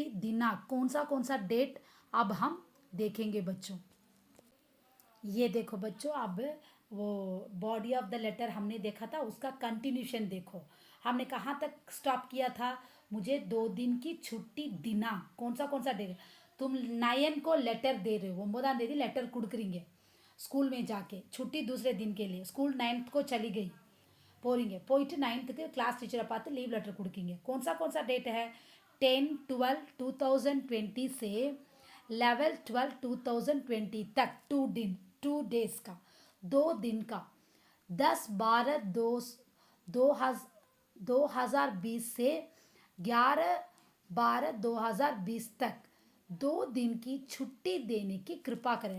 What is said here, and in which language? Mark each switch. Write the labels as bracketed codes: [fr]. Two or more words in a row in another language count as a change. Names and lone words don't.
[hi] दिनांक कौन सा डेट अब हम देखेंगे बच्चों. ये देखो बच्चों, अब वो [en] body of the letter [hi] हमने देखा था, उसका कंटिन्यूशन देखो. हमने कहाँ तक स्टॉप किया था, मुझे 2 दिन की छुट्टी. दिनांक कौन सा डेट, तुम 9 को लेटर दे रहे हो, [ta] 9ஆம் தேதி [hi] लेटर [ta] கொடுக்குறீங்க ஸ்கூல் [hi] में जाके, छुट्टी दूसरे दिन के लिए. स्कूल 9th को चली गई, [ta] போறீங்க, போயிட்டு 9th [en] class teacher [ta] பார்த்து [en] leave letter [ta] கொடுக்கீங்க. [hi] कौन सा डेट है, 10/12/2020 से 11/12/2020 तक. 2 days का, 2 दिन का. 10/12/2020 से 11/12/2020 तक 2 दिन की छुट्टी देने की कृपा करें.